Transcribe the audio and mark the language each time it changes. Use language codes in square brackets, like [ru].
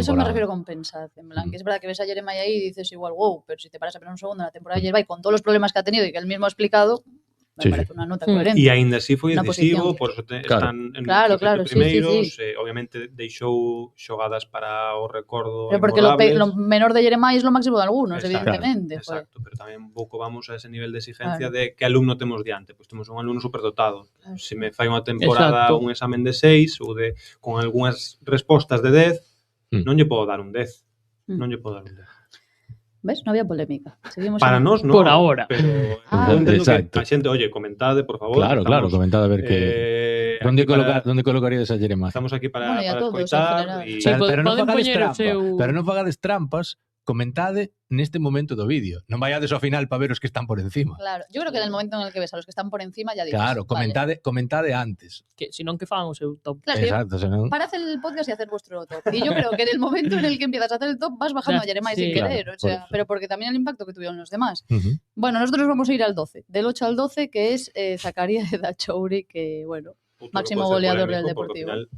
[es] A eso me refiero con pensar, en plan, que es verdad que ves a Jeremai aí y dices igual, wow, pero si te paras a pensar un segundo, la temporada de Jeremai, con todos los problemas que ha tenido y que él mismo ha explicado, me parece unha nota coherente. [gl] E aínda así foi decisivo, por eso están en os primeiros, obviamente deixou xogadas para o recordo. [es] Pero porque lo menor de Jeremai es lo máximo de algunos, evidentemente. [gl] Exacto, pero tamén un pouco vamos a ese nivel de exigencia de que alumno temos diante, pois temos un alumno superdotado. Se me fai unha temporada un examen de 6 ou con algunhas respostas de 10, non lle podo dar un 10. Non lle podo dar un 10. [es] ¿Ves? No había polémica. Seguimos [gl] para nós non. [es] Por ahora. [gl] Pero exacto. A xente, oye, comentade, por favor. Claro, comentade a ver que... Onde colocaríades a Jeremai? Estamos aquí para escoitar. Pero non fagades trampas, comentade neste momento do vídeo. Non vaiades ao final para ver os que están por encima. [es] Claro, yo creo que en el momento en el que ves a los que están por encima ya dices. [gl] Claro, comentade antes. Que si non que fan o seu top. Claro, exacto, senón... [es] Para hacer el podcast y hacer vuestro top. Y yo creo que en el momento en el que empiezas a hacer el top vas bajando a Jeremai sin querer, o sea, pero porque también el impacto que tuvieron los demás. Bueno, nosotros vamos a ir al 12, del 8 al 12, que es Zakaria Edachouri, que bueno, máximo goleador del Deportivo.